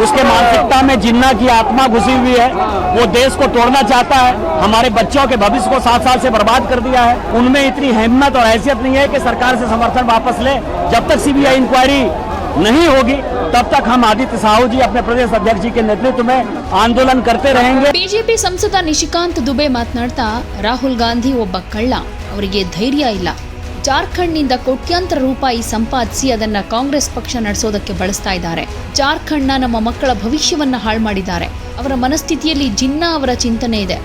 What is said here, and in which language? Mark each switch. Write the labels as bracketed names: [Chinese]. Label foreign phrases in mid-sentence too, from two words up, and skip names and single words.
[Hindi] उसके मानसिकता में जिन्ना की आत्मा घुसी हुई है। वो देश को तोड़ना चाहता है। हमारे बच्चों के भविष्य को 7 साल से बर्बाद कर दिया है। उनमें इतनी हिम्मत और हैसियत नहीं है कि सरकार से समर्थन वापस ले। जब तक [English] CBI inquiry [Hindi] नहीं होगी तब तक हम आदित्य साहू जी अपने प्रदेश अध्यक्ष जी के नेतृत्व में आंदोलन करते रहेंगे। [Kannada] ಬಿಜೆಪಿ ಸಂಸದ ನಿಶಿಕಾಂತ್ ದುಬೆ ಮಾತನಾಡ್ತಾ ರಾಹುಲ್ ಗಾಂಧಿ ಒಬ್ಬ ಕಳ್ಳ, ಅವರಿಗೆ ಧೈರ್ಯ ಇಲ್ಲ. ಜಾರ್ಖಂಡ್ನಿಂದ ಕೋಟ್ಯಾಂತರ ರೂಪಾಯಿ ಸಂಪಾದಿಸಿ ಅದನ್ನ ಕಾಂಗ್ರೆಸ್ ಪಕ್ಷ ನಡೆಸೋದಕ್ಕೆ ಬಳಸ್ತಾ ಇದ್ದಾರೆ. ಜಾರ್ಖಂಡ್ನ ನಮ್ಮ ಮಕ್ಕಳ ಭವಿಷ್ಯವನ್ನ ಹಾಳು ಮಾಡಿದ್ದಾರೆ. ಅವರ ಮನಸ್ಥಿತಿಯಲ್ಲಿ ಜಿನ್ನಾ ಅವರ ಚಿಂತನೆ ಇದೆ.